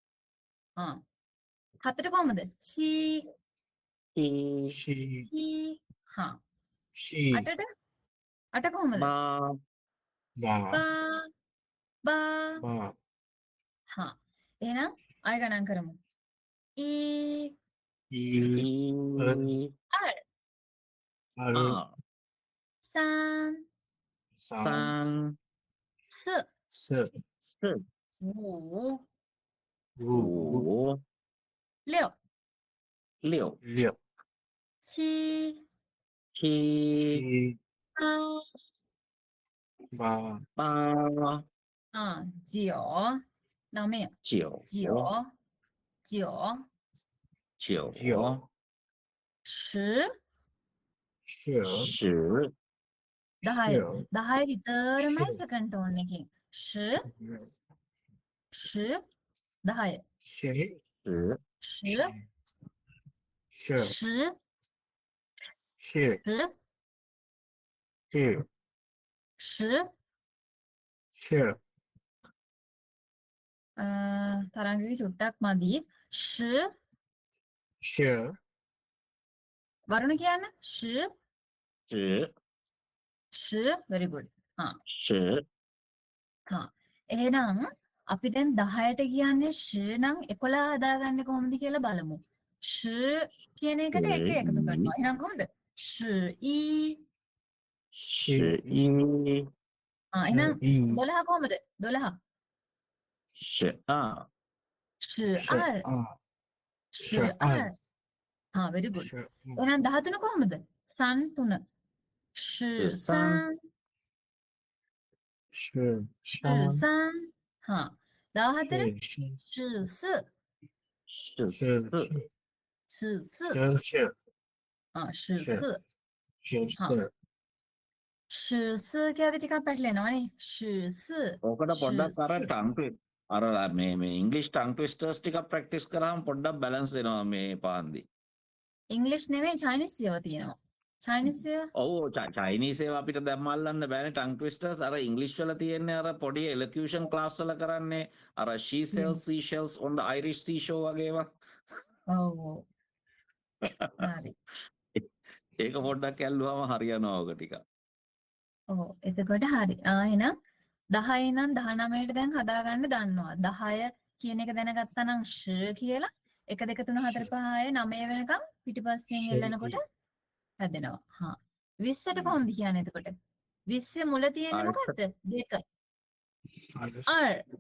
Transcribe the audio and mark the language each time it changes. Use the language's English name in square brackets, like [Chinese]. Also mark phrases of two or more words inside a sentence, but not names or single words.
[Sinhala] හතට කොහමද? 7. [Chinese] 七七 7. 七 [Sinhala] අටට? අට කොහමද? [Chinese] 八八八八. 八 [Sinhala] එහෙනම් ආය ගණන් කරමු. 1 [Chinese] 一一 2 二二 3 三 4 四四 5 五五 6 六六 7 七七 8 八 9 9 九 9 9 九九 10 十十 [Sinhala] 10 10 විතරමයි [English] second tone [Sinhala] එකකින් 10 10 10 [Chinese] 十十 10 十 10 是 10 是 10 是 [Sinhala] තරංගගේ චුට්ටක් මදි 10 [Chinese] 是 [Sinhala] වරුණ කියන්න 10 [Chinese] 十 [English] 10 very good [Chinese] 十 [Sinhala] එහෙනම් අපි දැන් 10ට කියන්නේ 10 නම් 11 හදාගන්නේ කොහොමද කියලා බලමු 10 කියන එකට එක එකතු කරනවා එහෙනම් කොහොමද 11 [Chinese] 十一 [Sinhala] එහෙනම් [Chinese] 一 [Sinhala] 12 කොහොමද 12 [Chinese] 十二 12 十 [English] 12 very good [Chinese] 是 [Sinhala] එහෙනම් 13 කොහොමද සන් 3 13 [Chinese] 是 13 14 是 14 十是四 14 是 14 是 [Sinhala] 14 කියද්දි ටිකක් පැටලෙනවනේ 14 ඕකට පොඩ්ඩක් අර ටං අර මේ [English] English tongue twisters [Sinhala] ටිකක් ප්‍රැක්ටිස් කරාම පොඩ්ඩක් බැලන්ස් වෙනවා මේ පාන්දි. ඉංග්ලිෂ් නෙමෙයි චයිනීස් ඒවා තියෙනවා චයිනීස් ඒවා ඔව් චයිනීස් ඒවා අපිට දැම්ම අල්ලන්න බෑනේ [English] tongue twisters [Sinhala] අර ඉංග්ලිෂ් වල තියෙන්නේ අර පොඩි [English] elocution class [Sinhala] වල කරන්නේ අර [English] she sells seashells on the Irish seashore [Sinhala] වගේ ඒවා. ඔව් හරි ඒක පොඩ්ඩක් ඇල්ලුවාම හරියනවා ඔක ටික. ඔව් එතකොට හරි එහෙනම් 10 ඉඳන් 19ට දැන් හදාගන්න දන්නවා 10 කියන එක දැනගත්තා නම් ෂ කියලා 1 2 3 4 5 6 9 වෙනකම් පිටිපස්සෙන් එල්ලනකොට හැදෙනවා 20ට කොහොමද කියන්නේ එතකොට 20 මුල තියෙන්නේ මොකද්ද දෙක අර